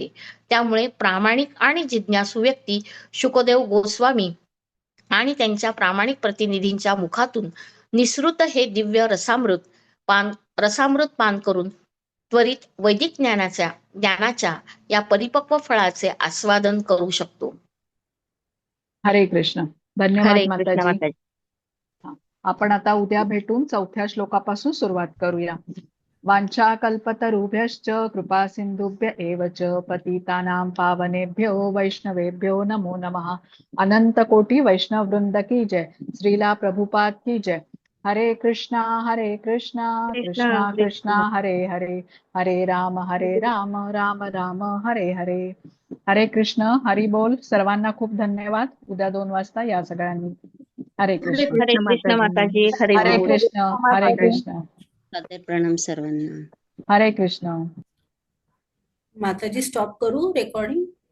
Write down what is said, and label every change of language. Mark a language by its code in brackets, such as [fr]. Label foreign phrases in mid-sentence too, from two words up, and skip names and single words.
[mr] त्यामुळे प्रामाणिक आणि जिज्ञासू व्यक्ती शुकदेव गोस्वामी आणि त्यांच्या प्रामाणिक प्रतिनिधींच्या मुखातून निसृत हे दिव्य रसामृत पान करून त्वरित वैदिक ज्ञानाच्या या परिपक्व फळाचे आस्वादन करू शकतो. हरे कृष्ण. धन्यवाद हरे कृष्ण माताजी. माताजी. आपण आता उद्या भेटून 4थ्या श्लोकापासून सुरुवात करूया. [sa] वांछा कल्पतरुभ्यश्च कृपा सिंधुभ्य एव च पतितानां पावनेभ्यो वैष्णवेभ्यो नमो नमः. [hi] अनंत कोटी वैष्णव वृंद की जय. श्रीला प्रभुपाद की जय. [sa] हरे कृष्णा कृष्णा कृष्णा हरे हरे, हरे राम राम राम हरे हरे. [mr] हरे कृष्ण. हरी बोल. सर्वांना खूप धन्यवाद. उद्या 2 वाजता या सगळ्यांनी. हरे कृष्ण. हरे कृष्ण माताजी. हरे हरे बोल. कृष्ण. हरे कृष्ण. सादर प्रणाम सर्वांना. हरे कृष्ण. माताजी स्टॉप करू रेकॉर्डिंग.